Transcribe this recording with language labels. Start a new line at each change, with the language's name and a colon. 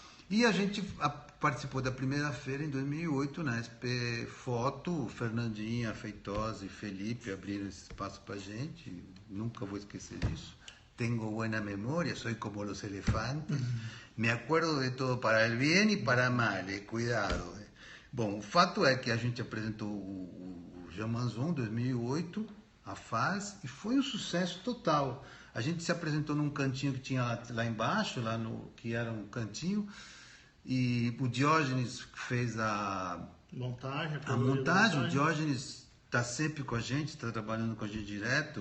Portuguese: E a gente participou da primeira feira em 2008 na SP Foto. Fernandinha, Feitosa e Felipe abriram esse espaço pra gente. Nunca vou esquecer disso.
Spanish: Tengo buena memoria, soy como los elefantes. Me acuerdo de todo para el bien y para mal, cuidado.
Portuguese: Bom, o fato é que a gente apresentou o Jean Manzon em 2008, a FAS, e foi um sucesso total. A gente se apresentou num cantinho que tinha lá embaixo, que era um cantinho, e o Diógenes fez a montagem. O Diógenes está sempre com a gente, está trabalhando com a gente direto.